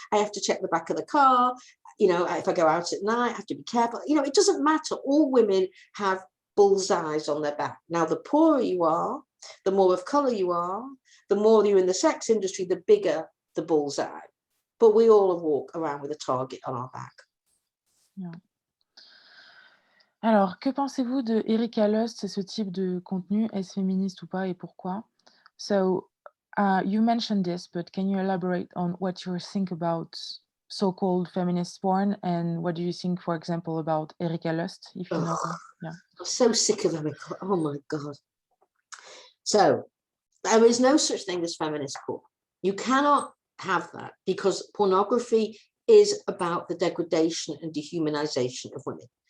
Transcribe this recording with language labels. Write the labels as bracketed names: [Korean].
[English] I have to check the back of the car. You know, if I go out at night, I have to be careful. You know, it doesn't matter. All women have bullseyes on their back. Now, the poorer you are, the more of color you are, the more you're in the sex industry, the bigger the bullseye. But we all walk around with a target on our back. Yeah. [French] Alors, que pensez-vous de Erika Lust et ce type de contenu? Est-ce féministe ou pas et pourquoi? [English] So, you mentioned this, but can you elaborate on what you think about so-called feminist porn, and what do you think, for example, about Erika Lust, if you know her? Yeah. I'm so sick of Erika. Oh my God. So, there is no such thing as feminist porn. You cannot have that, because pornography is about the degradation and dehumanization of women.